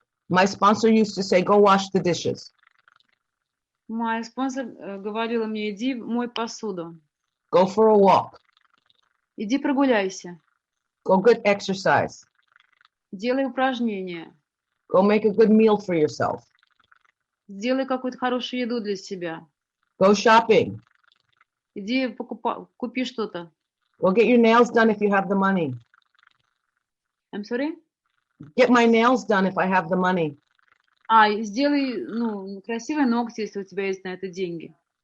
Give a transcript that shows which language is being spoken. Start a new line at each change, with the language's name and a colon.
English: My sponsor used to say, go wash the dishes.
Russian: Моя спонсор говорила мне, иди мой посуду.
English: Go for a walk.
Russian: Иди прогуляйся.
English: Go get exercise.
Russian: Делай упражнения.
English: Go make a good meal for yourself.
Russian: Сделай какую-то хорошую еду для себя.
English: Go shopping.
Russian: Иди купи что-то.
English: Go get your nails done if you have the money. I'm sorry? Get my nails done if I have the money.
Russian: Сделай, красивые ногти, если у тебя есть на это деньги.